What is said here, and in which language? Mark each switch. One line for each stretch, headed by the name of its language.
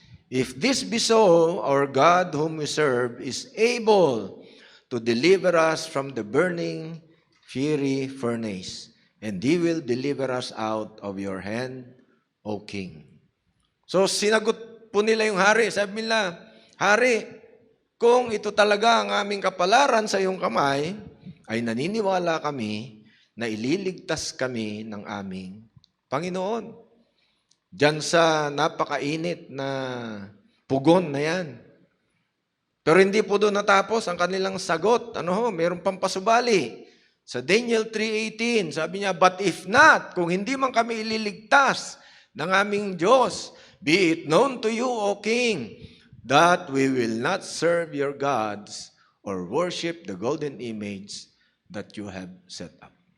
English: If this be so, our God whom we serve is able to deliver us from the burning fiery furnace, and He will deliver us out of your hand, O King.
Filipino: So sinagot po nila yung hari. Sabi nila, Hari, kung ito talaga ang aming kapalaran sa iyong kamay, ay naniniwala kami na ililigtas kami ng aming Panginoon. Diyan sa napakainit na pugon na yan. Pero hindi po doon natapos ang kanilang sagot. Mayroon pang pasubali. Sa Daniel 3:18, sabi niya,
English: But if not,
Filipino: kung hindi man kami ililigtas ng aming Diyos,
English: be it known to you, O King, that we will not serve your gods or worship the golden image that you have set up.